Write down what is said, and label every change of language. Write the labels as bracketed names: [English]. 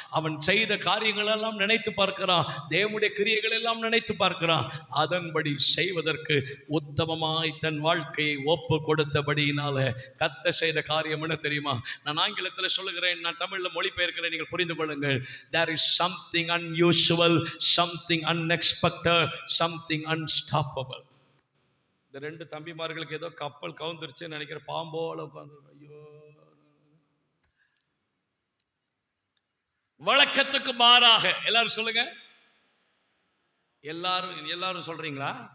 [Tamil] அவன் செய்த காரியங்கள் எல்லாம் நினைத்து பார்க்கிறான். தேவனுடைய கிரியைகள் எல்லாம் நினைத்து பார்க்கிறான். அதன்படி செய்வதற்கு உத்தமமாய் தன் வாழ்க்கையை ஒப்பு கொடுத்தபடியினால கர்த்தர் செய்த காரியம் என்ன தெரியுமா? நான் ஆங்கிலத்தில் சொல்லுகிறேன், நான் தமிழில் மொழிபெயர்க்கிறேன், நீங்கள் புரிந்து கொள்ளுங்கள். [English] There is something unusual, something unexpected, something unstoppable. [Tamil] இந்த 2 தம்பிமார்களுக்கு ஏதோ கப்பல் கவுந்துருச்சுன்னு நினைக்கிற பாம்போல உட்காந்து, ஐயோ. வழக்கத்துக்கு மாறாக. எல்லாரும் சொல்லுங்க. எல்லாரும் சொல்றீங்களா?